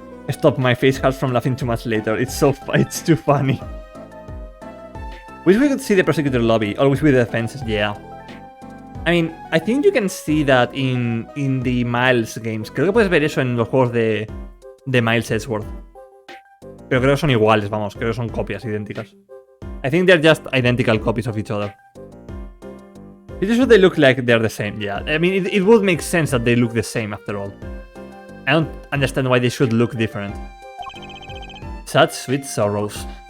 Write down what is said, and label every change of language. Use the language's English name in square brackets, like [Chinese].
[English] Stop, my face hurts from laughing too much later, it's too funny. Wish we could see the prosecutor lobby, always with the defenses, yeah. I mean, I think you can see that in the Miles games. [Spanish] Creo que puedes ver eso en los juegos de Miles Edgeworth. Pero creo que son iguales, vamos, creo que son copias idénticas. [English] I think they're just identical copies of each other. It should they look like they're the same, yeah. I mean, it would make sense that they look the same after all. I don't understand why they should look different. Such sweet sorrows.